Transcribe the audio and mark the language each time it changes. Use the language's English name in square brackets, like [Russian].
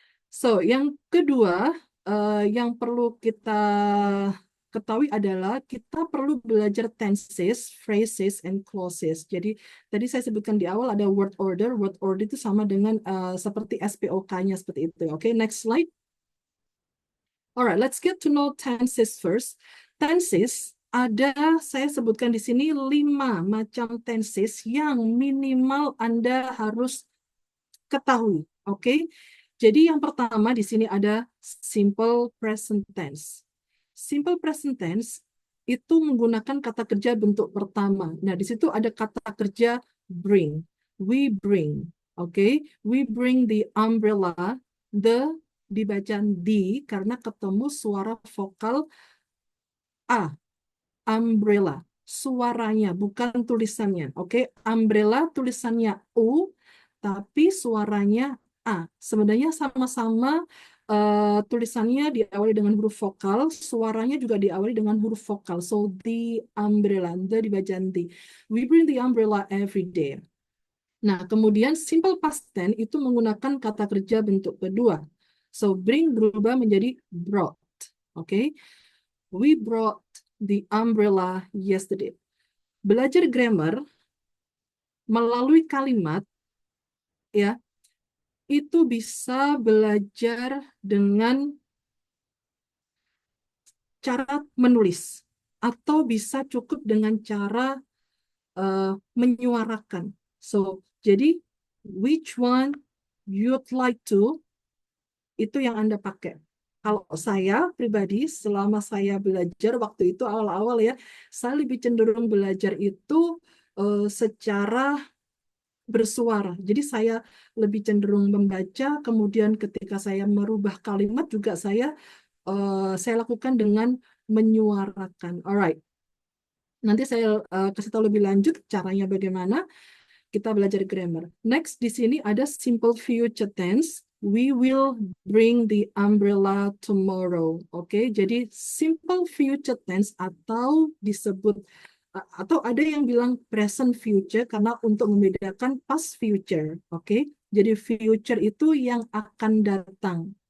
[Indonesian] So, yang kedua, yang perlu kita ketahui adalah kita perlu belajar tenses, phrases, and clauses. Jadi, tadi saya sebutkan di awal ada word order. Word order itu sama dengan seperti SPOK-nya seperti itu. Oke, next slide. [English] Alright, let's get to know tenses first. [Indonesian] Tenses ada, saya sebutkan di sini 5 macam tenses yang minimal Anda harus ketahui. Oke, jadi yang pertama di sini ada simple present tense. Simple present tense itu menggunakan kata kerja bentuk pertama. Nah, di situ ada kata kerja bring. [English] We bring. [Indonesian] Oke, [English] we bring the umbrella. [Indonesian] The dibaca di karena ketemu suara vokal A. Umbrella. Suaranya, bukan tulisannya. Oke, umbrella tulisannya U, tapi suaranya A. Sebenarnya sama-sama tulisannya diawali dengan huruf vokal, suaranya juga diawali dengan huruf vokal. So, the umbrella, the dibaca di. [English] We bring the umbrella every day. [Indonesian] Nah, kemudian simple past tense itu menggunakan kata kerja bentuk kedua. [English] So, bring [Indonesian] berubah menjadi [English] brought. Oke, we brought the umbrella yesterday. [Indonesian] Belajar grammar melalui kalimat, ya, itu bisa belajar dengan cara menulis atau bisa cukup dengan cara menyuarakan. So, jadi [English] which one you'd like to, [Indonesian] itu yang Anda pakai. Kalau saya pribadi, selama saya belajar waktu itu awal-awal ya, saya lebih cenderung belajar itu secara bersuara. Jadi saya lebih cenderung membaca, kemudian ketika saya merubah kalimat juga saya lakukan dengan menyuarakan. Alright. Nanti saya kasih tahu lebih lanjut caranya bagaimana kita belajar grammar. Next, di sini ada simple future tense. [English] We will bring the umbrella tomorrow. [Indonesian] Oke, jadi simple future tense atau disebut atau ada yang bilang present future karena untuk membedakan past future. Oke, jadi future itu yang akan datang.